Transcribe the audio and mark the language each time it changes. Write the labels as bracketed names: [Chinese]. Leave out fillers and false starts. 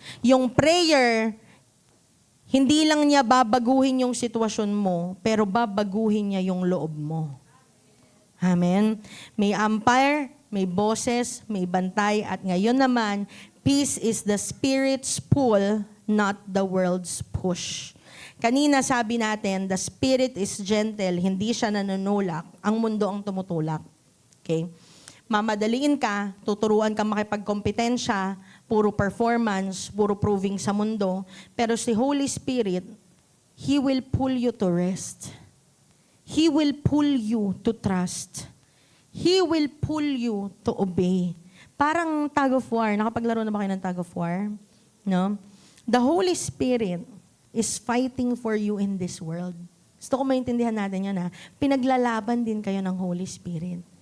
[Filipino] Yung prayer, hindi lang niya babaguhin yung sitwasyon mo, pero babaguhin niya yung loob mo. Amen? May umpire, may boses, may bantay, at ngayon naman, [English] peace is the Spirit's pull, not the world's push. [Filipino] Kanina sabi natin, [English] the Spirit is gentle, [Filipino] hindi siya nanunulak, ang mundo ang tumutulak. Okay? Mamadaliin ka, tuturuan ka makipagkompetensya, puro performance, puro proving sa mundo, pero si Holy Spirit, [English] He will pull you to rest. He will pull you to trust. He will pull you to obey. [Filipino] Parang tug of war. Nakapaglaro na ba kayo ng tug of war? No? [English] The Holy Spirit is fighting for you in this world. [Filipino] Gusto ko maintindihan natin yun ha. Pinaglalaban din kayo ng Holy Spirit.